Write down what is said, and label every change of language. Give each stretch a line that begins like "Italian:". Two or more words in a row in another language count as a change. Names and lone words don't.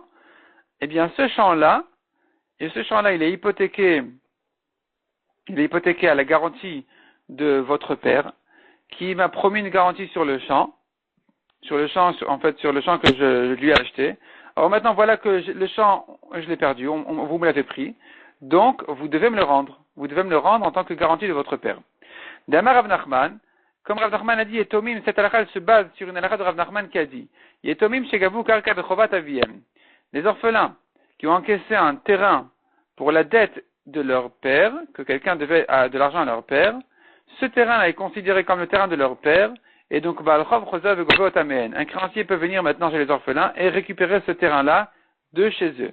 French: Eh bien, ce champ-là, il est hypothéqué à la garantie de votre père, qui m'a promis une garantie sur le champ que je lui ai acheté. Alors maintenant, voilà que le champ, je l'ai perdu, vous me l'avez pris, donc vous devez me le rendre. Vous devez me le rendre en tant que garantie de votre père.
Aramaic: דאמר רב נחמן,
French: comme Rav Nachman a dit, Yetomim, cette halakha se base sur une halakha de Rav Nachman qui a dit,
Hebrew: יתומים שגבו קרקע בחובת אביהם.
French: Les orphelins qui ont encaissé un terrain pour la dette de leur père, que quelqu'un devait de l'argent à leur père, ce terrain-là est considéré comme le terrain de leur père, et donc un créancier peut venir maintenant chez les orphelins et récupérer ce terrain-là de chez eux.